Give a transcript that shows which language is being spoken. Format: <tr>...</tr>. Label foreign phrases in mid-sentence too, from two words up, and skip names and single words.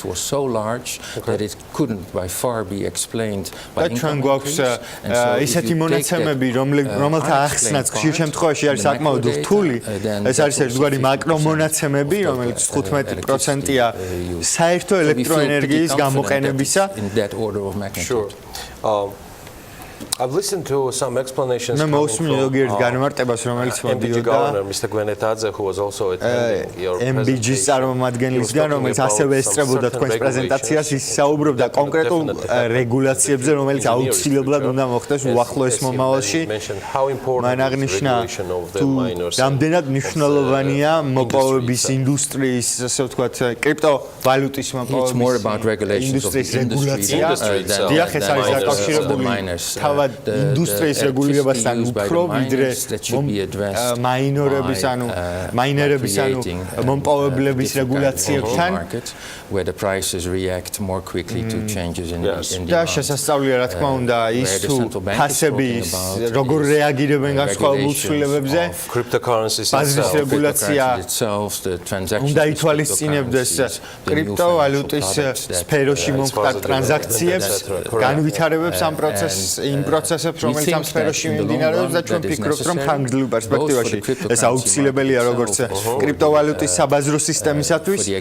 <ka>და ჩვენ გვაქვს ისეთი მონაცემები, რომელთა ახსნაც ხშირ შემთხვევაში არის საკმაოდ რთული. ეს არის ერთგვარი მაკრომონაცემები, რომელიც 15%-ია საერთო ელექტროენერგიის გამოყენებისა.</ka> <en>I've listened to some explanations</en> <ka>მე</ka> <en>coming</en> <ka>მოვსმინე ზოგიერთ განმარტებას, რომელიც მოდიოდა</ka> <en>Mr. Gwenetadze, who was also attending your</en> <ka>MBG-ს წარმომადგენლისგან, რომელიც ასევე ესწრებოდა თქვენს პრეზენტაციას, ის საუბრობდა კონკრეტულ რეგულაციებზე, რომელიც აუცილებლად უნდა მოხდეს უახლოეს მომავალში. მან აღნიშნა, თუ რამდენად მნიშვნელოვანია მოპოვების ინდუსტრიის, ასე ვთქვათ, კრიპტოვალუტის მოპოვების ინდუსტრიის რეგულაცია. დიახ, ეს არის დაკავშირებული თავად ინდუსტრიის რეგულირებასთან უფრო ვიდრე მაინერების ანუ მომპოვებლების რეგულაციებთან.</ka> <en>Where the prices react more quickly to changes in demand.</en> <ka>და შესაძლებელია, რა თქმა უნდა, ის თუ ფასები როგორ რეაგირებენ განსხვავებულ ცვლილებებზე. ბაზრის რეგულაცია უნდა ითვალისწინებდეს კრიპტოვალუტის სფეროში მომხდარ ტრანზაქციებს, განვითარებებს ამ პროცესებს, რომელიც ამ სფეროში მიმდინარეობს და ჩვენ ვფიქრობთ, რომ ხანგრძლივ პერსპექტივაში ეს აუცილებელია როგორც კრიპტოვალუტის საბაზრო სისტემისათვის,</ka>